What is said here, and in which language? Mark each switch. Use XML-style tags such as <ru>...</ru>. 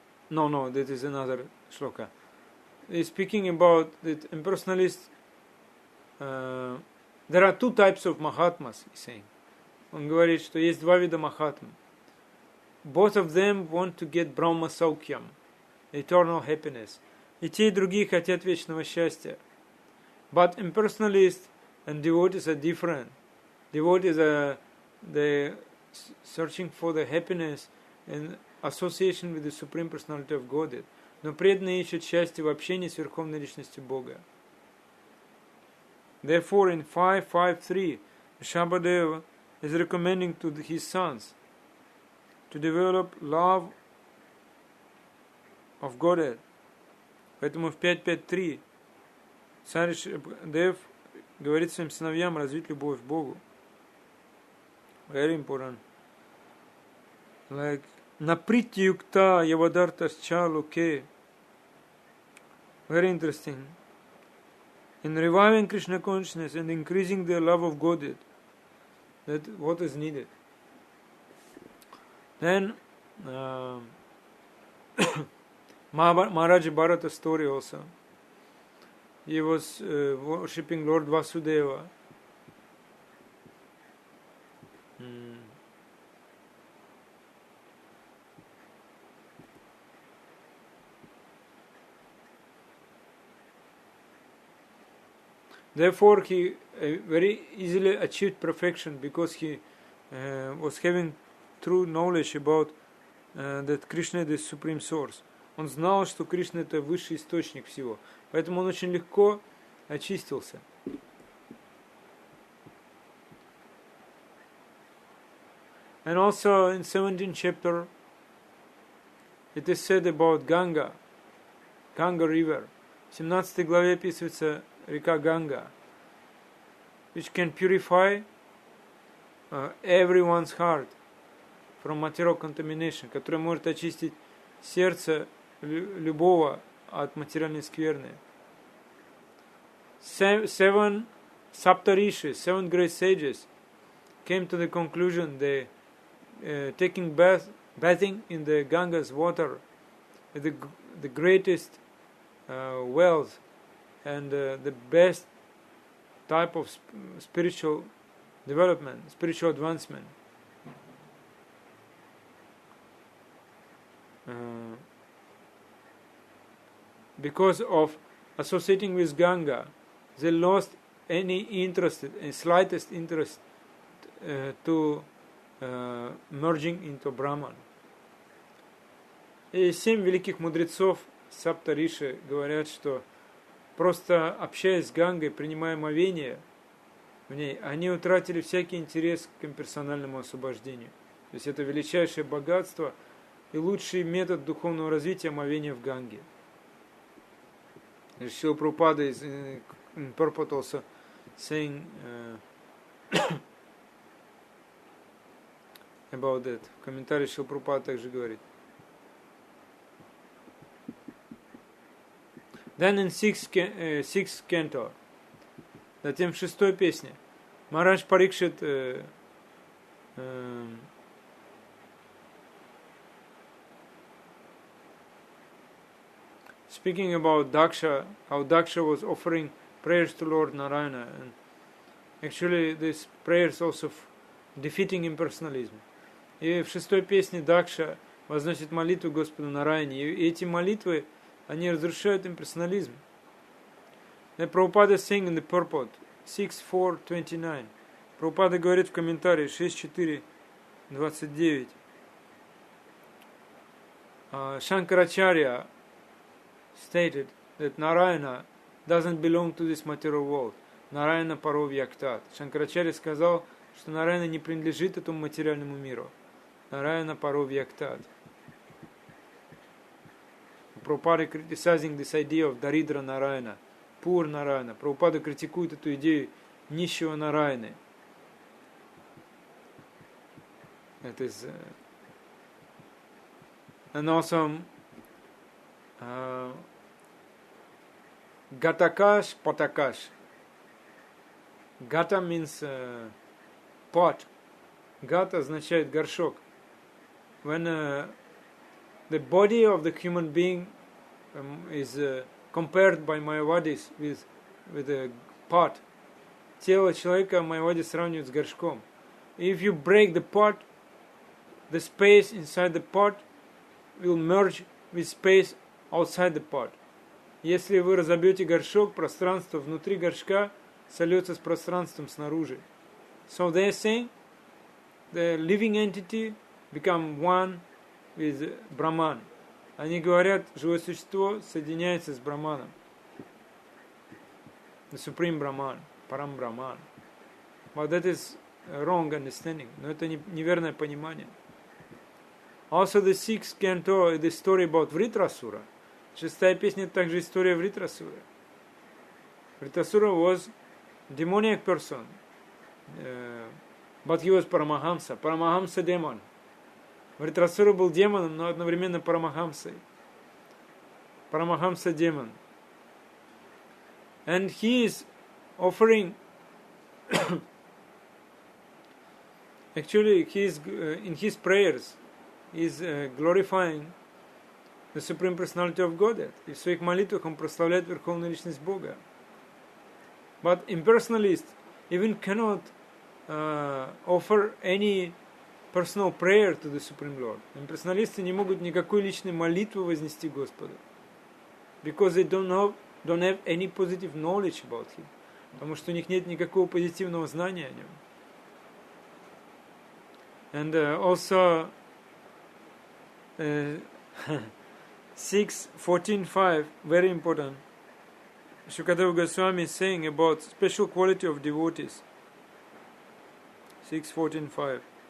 <en>No, that is another shloka. He's speaking about that impersonalists. There are 2 types of Mahatmas, he's saying.</en> <ru>Он говорит, что есть 2 вида Махатм.</ru> <en>Both of them want to get Brahma Saukyam, eternal happiness.</en> <ru>И те, и другие хотят вечного счастья.</ru> <en>But impersonalists and devotees are different. Devotees are searching for the happiness and association with the Supreme Personality of Godhead.</en> <ru>Но преданные ищут счастье в общении с Верховной Личностью Бога.</ru> <en>Therefore, in 5.5.3, Rishabhadeva is recommending to his sons to develop love of Godhead.</en> <ru>Поэтому в 5.5.3 царь Дев говорит своим сыновьям развить любовь к Богу.</ru> <en>Very important. Like, наприти юкта явадарtascha локе. Very interesting. In reviving Krishna consciousness and increasing the love of Godhead, that what is needed. Then Maharaj Bharata story also. He was worshipping Lord Vasudeva. Therefore, he very easily achieved perfection because he was having true knowledge about that Krishna is the supreme source.</en> <ru>Он знал, что Кришна это высший источник всего. Поэтому он очень легко очистился.</ru> <en>And also in 17th chapter, it is said about Ganga River.</en> <ru>В 17 главе описывается река Ганга,</ru> <en>which can purify everyone's heart from material contamination,</en> <ru>которая может очистить сердце любого от материальной скверны.</ru> <en>Seven Saptarishis, 7 great sages, came to the conclusion they taking bathing in the Ganga's water is the greatest wealth and the best type of spiritual development, spiritual advancement. Because of associating with Ganga, they lost any interest, a slightest interest to merging into Brahman.</en> <ru>И 7 великих мудрецов Саптариши говорят, что просто общаясь с Гангой, принимая омовение в ней, они утратили всякий интерес к имперсональному освобождению. То есть это величайшее богатство и лучший метод духовного развития омовения в Ганге.</ru> <en>Шрила Прабхупада is in purport also saying about that.</en> <ru>В комментарии Шрила Прабхупада также говорит.</ru> <en>Then in sixth canto,</en> <ru>затем в 6-й песне,</ru> <en>Марадж Парикшит speaking about Daksha, how Daksha was offering prayers to Lord Narayana, and actually these prayers also defeating impersonalism.</en> <ru>И в 6-й песне Дакша возносит молитву Господу Нараяне, и эти молитвы, они разрушают имперсонализм.</ru> <en>Then Prabhupada is saying in the purport, 6.4.29.</en> <ru>Прабхупада говорит в комментарии 6.4.29.</ru> <en>Shankaracharya stated that Narayana doesn't belong to this material world.</en> <sa>Нараяна паровьяктат.</sa> <ru>Шанкарачарья сказал, что Нараяна не принадлежит этому материальному миру.</ru> <sa>Нараяна паровьяктат.</sa> <en>Прабхупада criticizing this idea of Даридра Нараяна, poor Нараяна.</en> <ru>Прабхупада критикует эту идею нищего Нараяны.</ru> <en>It is, and also Gatakash, Patakash. Gata means pot.</en> <ru>Gata означает горшок.</ru> <en>When the body of the human being is compared by Mayavadis with a pot,</en> <ru>тело человека Майавади сравнивают с горшком.</ru> <en>If you break the pot, the space inside the pot will merge with space outside the pot.</en> <ru>Если вы разобьете горшок, пространство внутри горшка сольется с пространством снаружи.</ru> <en>So they are saying the living entity become one with Brahman.</en> <ru>Они говорят, живое существо соединяется с Брахманом.</ru> <en>The Supreme Brahman, Param Brahman. But that is a wrong understanding.</en> <ru>Но это неверное понимание.</ru> <en>Also the sixth canto is the story about Vritrasura.</en> <ru>Шестая песня это также история Вритрасуры.</ru> <en>Vritrasura was demoniac person, but he was Paramahamsa. Paramahamsa demon.</en> <ru>Vritrasura был демоном, но одновременно Парамахамсой.</ru> <en>Paramahamsa demon. And he is offering actually he is in his prayers is glorifying the Supreme Personality of Godhead.</en> <ru>И в своих молитвах он прославляет Верховную Личность Бога.</ru> <en>But impersonalists even cannot offer any personal prayer to the Supreme Lord.</en> <ru>Имперсоналисты не могут никакой личной молитвы вознести Господу.</ru> <en>Because they don't have any positive knowledge about Him.</en> <ru>Потому что у них нет никакого позитивного знания о Нем.</ru> <en>And also 6.14.5, very important. Shukadeva Goswami is saying about special quality of devotees. 6.14.5.</en>